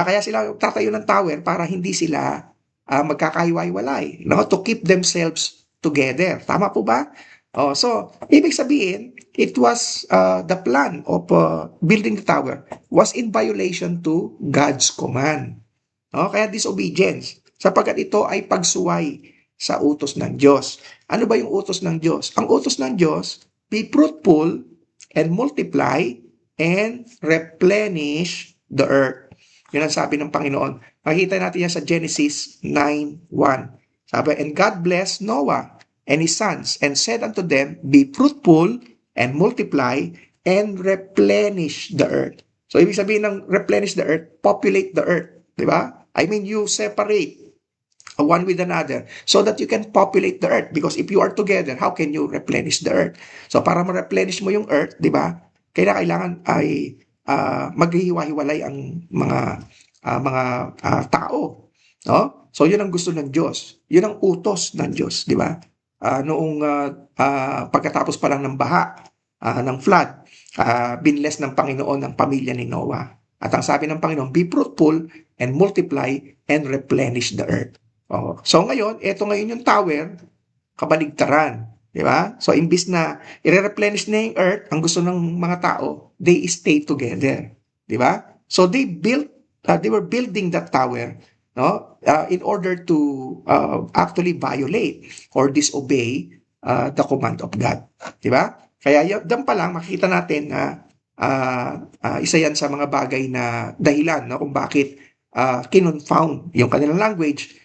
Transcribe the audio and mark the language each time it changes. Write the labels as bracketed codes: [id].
[tl] Kaya sila tatayo ng tower para hindi sila magkakahiwa-hiwalay, no, [en] to keep themselves together. [tl] Tama po ba? [en] Oh, so [tl] ibig sabihin, [en] it was the plan of building the tower was in violation to God's command. No? [tl] Kaya disobedience, sapagkat ito ay pagsuway sa utos ng Diyos. Ano ba yung utos ng Diyos? Ang utos ng Diyos, [en] be fruitful and multiply and replenish the earth. [tl] Yun ang sabi ng Panginoon. Makikita natin yan sa Genesis 9:1. Sabi, [en] and God blessed Noah and his sons and said unto them, be fruitful and multiply and replenish the earth. So, [tl] ibig sabihin ng [en] replenish the earth, populate the earth. Diba? I mean, you separate one with another so that you can populate the earth, because if you are together, how can you replenish the earth? [tl] So para ma-replenish mo yung earth, di ba, kailangan ay maghihiwa-hiwalay ang mga tao, no? So yun ang gusto ng Diyos, yun ang utos ng Diyos, di ba? Noong pagkatapos pa lang ng baha, ng flood, binless ng Panginoon ang pamilya ni Noah. At ang sabi ng Panginoon, [en] be fruitful and multiply and replenish the earth. Oh. [tl] So ngayon, ito ngayon yung tower, kabaligtaran. Di ba? So imbis na i-replenish na yung earth, ang gusto ng mga tao, [en] they stay together. [tl] Di ba? [en] So they were building that tower, no, in order to actually violate or disobey the command of God. [tl] Di ba? Kaya doon pa lang makikita natin na isa yan sa mga bagay na dahilan, no, kung bakit kinonfound yung kanilang language.